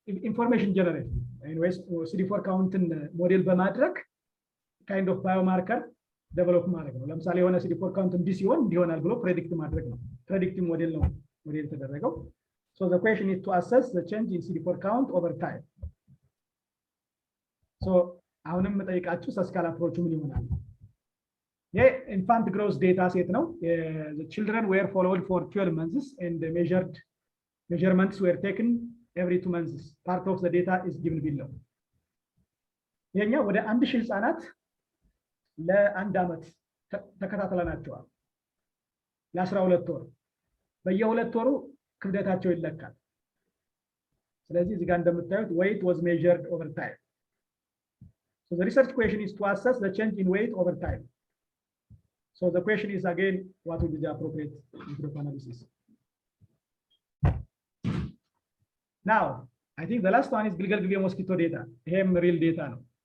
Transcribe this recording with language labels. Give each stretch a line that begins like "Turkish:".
English: information generate anyways
Amharic: CD4 ካውንትን ሞዴል በማድረግ
English: kind of biomarker develop
Amharic: ማድረግ ነው። ለምሳሌ የሆነ CD4 ካውንት እንዲህ ሲሆን እንዲሆናል ብሎ ፕሬዲክት ማድረግ ነው። ፕሬዲክቲቭ ሞዴል ነው ሞዴል ተደረገው።
English: so the question is to assess the change in CD4 count over time.
Amharic: so አሁንም መጠይቃችሁ ሰስካል አፕሮቹ ምን ይሆናል? የኢንፋንት ግሮዝ ዴታ ሴት ነው።
English: the children were followed for 12 months and measurements were taken every 2 months. part of the data is given below.
Amharic: የኛ ወደ 1000 ህፃናት ለአንድ ዓመት ተከታተለናቸዋል። ለ12 ወር በየ2 ወሩ ክብደታቸው ይለካል። ስለዚህ እዚህ ጋር እንደምታዩት
English: weight was measured over time. So the research question is to assess the change in weight over time. So the question is again, what would be the appropriate method of analysis? Now, I think the last one is Gilgal Gibe mosquito data. Hem real data no.